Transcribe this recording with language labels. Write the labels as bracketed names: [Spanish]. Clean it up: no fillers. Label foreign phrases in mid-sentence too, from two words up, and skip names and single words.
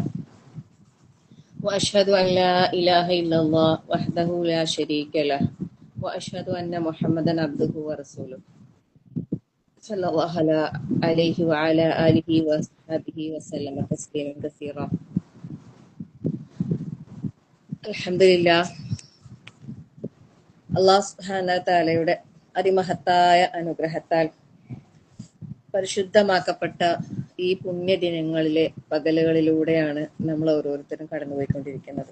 [Arabic] وأشهد أن لا إله إلا الله وحده لا شريك له وأشهد أن محمدا عبده ورسوله صلى الله عليه وعلى آله وصحبه وسلم تسليما كثيرا. [Malayalam] അൽഹംദുലില്ലാഹ്, അല്ലാഹു സുബ്ഹാനഹു തആലയുടെ അതിമഹത്തായ അനുഗ്രഹത്താൽ പരിശുദ്ധമാക്കപ്പെട്ട ഈ പുണ്യദിനങ്ങളിലെ പകലുകളിലൂടെയാണ് നമ്മൾ ഓരോരുത്തരും കടന്നുപോയിക്കൊണ്ടിരിക്കുന്നത്.